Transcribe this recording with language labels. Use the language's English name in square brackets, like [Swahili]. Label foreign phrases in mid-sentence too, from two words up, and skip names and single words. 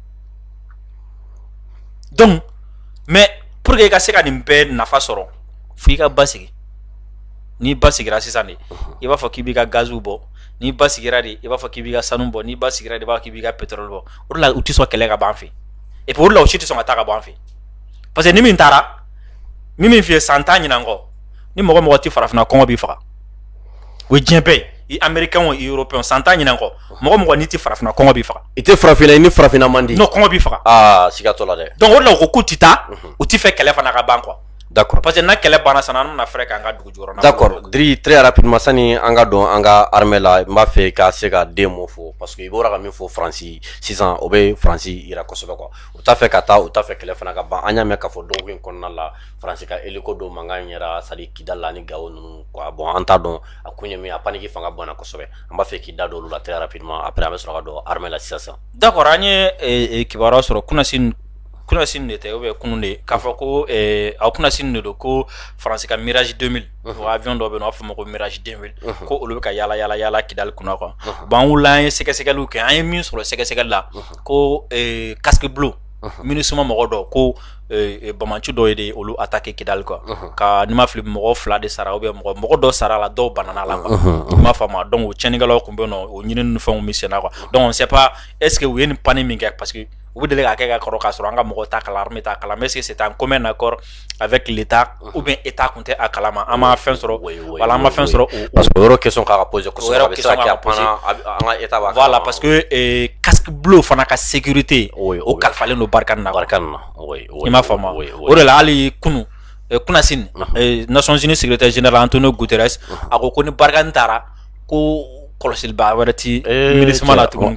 [French] donc mais pour que [Bambara] i ka se ka nin bɛɛ nafa sɔrɔ fo i ka basigi n'i basigira sisan de i b'a fɔ k'i b'i ka gaziw bɔ n'i basigira de i b'a fɔ k'i b'i ka sanu bɔ n'i basigira de i b'a fɔ k'i b'i ka pétrole bɔ o de la u tɛ sɔn kɛlɛ ka bɔ an fɛ [French] et puis [Bambara] o de la u si tɛ sɔn ka taa ka bɔ an fɛ [French] parce que [Bambara] ni min taara min f'i ye san 10 ɲinan kɔ ni mɔgɔ mɔgɔ tɛ farafinna kɔngɔ b'i faga o ye diɲɛ bɛɛ ye i américain o i européen san 10 ɲinan kɔ mɔgɔ mɔgɔ n'i tɛ farafinna kɔngɔ b'i faga i tɛ farafinna i ni farafinna man di non kɔngɔ b'i faga siga t'o la dɛ donc o de la u ko k'u tɛ taa u tɛ fɛ kɛlɛ fana ka ban quoi d'accord parce que n'a kɛlɛ banna sisan an bɛna fɛɛrɛ k'an ka dugu jukɔrɔ d'accord Dri [French] très rapidement [Bambara] sani an ka don an ka armée la n b'a fɛ ka se ka den mo fɔ [French] parce que [Bambara] i bɔra ka min fɔ Faransi sisan o bɛ Faransi yira kosɛbɛ quoi u t'a fɛ ka taa u t'a fɛ kɛlɛ fana ka ban an y'a mɛn k'a fɔ dɔgɔkun in kɔnɔna la Faransi ka hélico dɔ mankan yɛrɛ [French] c'est à dire [Bambara] Kidali la ni Gao ninnu quoi bon an t'a dɔn a kun ye min ye a paniki fanga bonyana kosɛbɛ an b'a fɛ k'i da don olu la [French] très rapidement après [Bambara] an bɛ sɔrɔ ka don armée la sisan d'accord an ye kibaruya sɔrɔ kunasini de tɛ [French] ou bien [Bambara] kunun de k'a fɔ ko a kunasini de don ko Faransi ka Mirage 2000 o avion dɔ bɛ yen nɔ a b'a fɔ ma ko Mirage 2000 ko olu bɛ ka yaala Kidali kunna quoi bon an wulila an ye sɛgɛsɛgɛliw kɛ an ye min sɔrɔ sɛgɛsɛgɛli la ko [French] casque bleu [Bambara] MINUSMA mɔgɔ dɔ ko Bamanci dɔ ye de olu attaqué Kidali quoi ka ni ma fili mɔgɔ 2 de sara [French] ou bien [Bambara] mɔgɔ dɔ sara la dɔw banana la quoi i m'a faamu donc o tiɲɛnikɛlaw tun bɛ yen nɔ o ɲinini ni fɛnw bɛ sen na quoi donc [French] on ne sait pas est-ce que [Bambara] u ye nin panne min kɛ [French] parce que [Bambara] u bɛ deli k'a kɛ ka kɔrɔ k'a sɔrɔ an ka mɔgɔw t'a kala armée t'a kala [French] mais est-ce que c'est un commun accord avec l'État ou bien [Bambara] État kun tɛ a kalama an ma fɛn sɔrɔ voilà an ma fɛn sɔrɔ [French] parce que [Bambara] o yɔrɔ question kan ka poser kosɛbɛ a bɛ se ka kɛ a panna an ka État b'a [French] voilà parce que casque bleu [Bambara] fana ka sécurité o kalifalen don Barkhane na i m'a faamu o de la hali kunun kunasin [French] Nations Unies secrétaire général [Bambara] Antonio Guterres a ko ni Barkhane taara ko kɔlɔsiliba wɛrɛ ti MINUSMA la tuguni